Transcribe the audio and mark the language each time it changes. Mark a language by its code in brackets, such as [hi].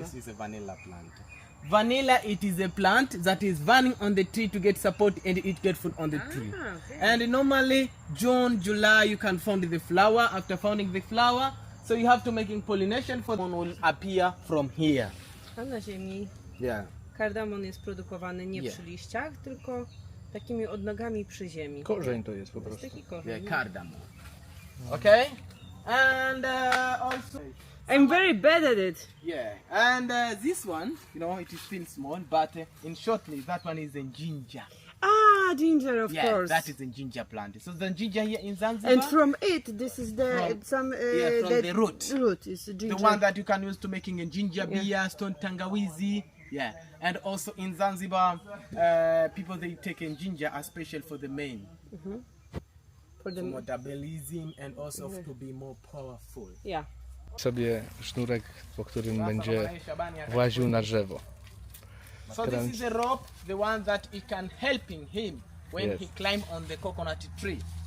[en] This is a vanilla plant. Vanilla, it is a plant that is running on the tree to get support and it get food on the tree. okay. And normally June, July, you can find the flower. After finding the flower, so you have to making pollination for one will appear from here. [pl] A na ziemi [en] Yeah. [pl] kardamon jest produkowany nie [en] Yeah. [pl] przy liściach, tylko takimi odnogami przy ziemi. Korzeń to jest po To jest prostu. taki korzeń. [en] Yeah, cardamom. Okay. And also. I'm very bad at it. Yeah, and this one, you know, it is still small, but in shortly, that one is in ginger. Ah, ginger, of Yeah, course. that is in ginger plant. So the ginger here in Zanzibar, And from it, this is the From- some yeah, from the root. Root is ginger. the one that you can use to making a ginger Yeah. beer, stone tangawizi. Yeah, and also in Zanzibar, people they take in ginger are special for the men, for the for metabolism and also to be more powerful. yeah. [pl] Sobie sznurek, po którym będzie właził na drzewo. [en] So this is a rope, the one that it can helping him when Yes. he climb on the coconut tree.